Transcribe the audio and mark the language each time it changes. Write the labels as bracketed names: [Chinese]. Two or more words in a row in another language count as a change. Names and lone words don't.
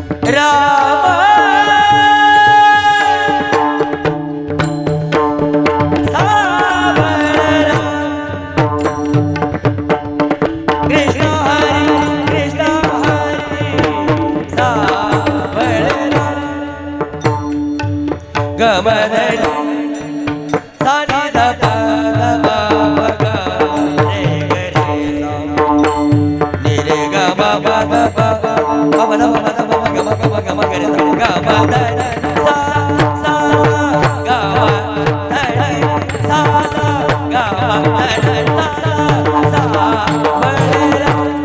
[Marathi] राम सावळरा कृष्ण हरी कृष्ण हरी सावळरा गमधरी सानी द प द प प ग रे ग रे सा नि रे ग म प द प प प द प द प ग म ग म ग म ग रे सा ग म द सा सा ग म द सा सा ग म द सा सा वळरा